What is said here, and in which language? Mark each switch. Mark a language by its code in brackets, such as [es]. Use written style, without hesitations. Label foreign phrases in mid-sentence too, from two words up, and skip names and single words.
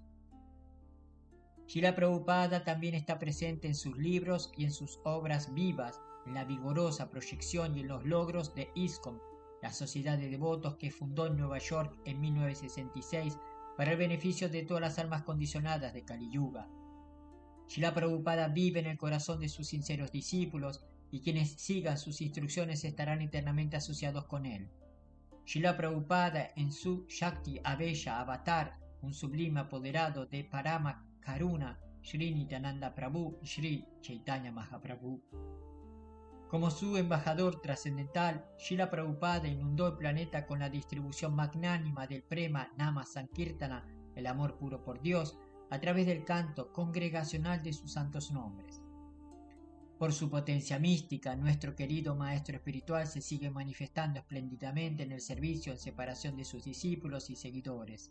[es] Srila Prabhupada también está presente en sus libros y en sus obras vivas, en la vigorosa proyección y en los logros de ISKCON, la sociedad de devotos que fundó en Nueva York en 1966 para el beneficio de todas las almas condicionadas de Kali Yuga. Srila Prabhupada vive en el corazón de sus sinceros discípulos y quienes sigan sus instrucciones estarán eternamente asociados con él. Srila Prabhupada en su [sa] शक्ति आवेश अवतार, [es] un sublime apoderado de [sa] परम करुण, [es] Sri Nityananda Prabhu y Sri Chaitanya Mahaprabhu. Como su embajador trascendental, Srila Prabhupada inundó el planeta con la distribución magnánima del [sa] प्रेम नाम संकीर्तन, [es] el amor puro por Dios, a través del canto congregacional de sus santos nombres. Por su potencia mística, nuestro querido maestro espiritual se sigue manifestando espléndidamente en el servicio en separación de sus discípulos y seguidores.